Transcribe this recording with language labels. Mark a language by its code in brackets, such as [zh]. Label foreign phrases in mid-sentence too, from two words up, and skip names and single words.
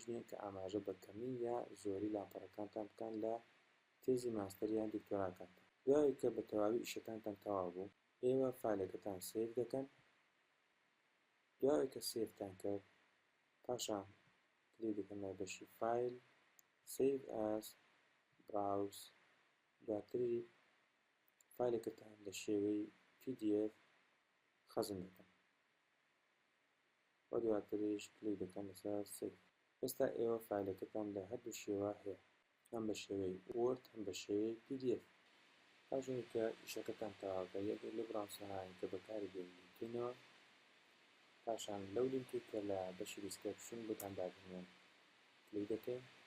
[ckb] نییە کە ئاماژە بە کەمی یا زۆری لاپەڕەکانتان بکەن لە تێزی ماستەر یان دکتۆراکانتان دوای کە بە تەواوی ئیشەکانتان تەواو بوو ئێوە فایلەکەتان سێڤ دەکەن دوای کە سێڤتان کرد پاشان کلیک دەکەن لە بەشی فایل [en] save as browse [ckb] دواتری فایلەکەتان لە شێوەی pdf خەزم دەکەن و دواتریش کلیک دەکەن لەسەر سێڤ ئێستا ئێوە فایلەکەتان لە هەردوو شێوە هەیە هەم بە شێوەی وۆرد هەم بە شێوەی pdf پاشان کە ئیشەکەتان تەواوکە یەک لە براوسەرانی کە بەکاری دێنێتینەوە پاشان لەو لینکی کە لە بەشی دیسکریپشن بۆتان دادنێن کلیک دەکەین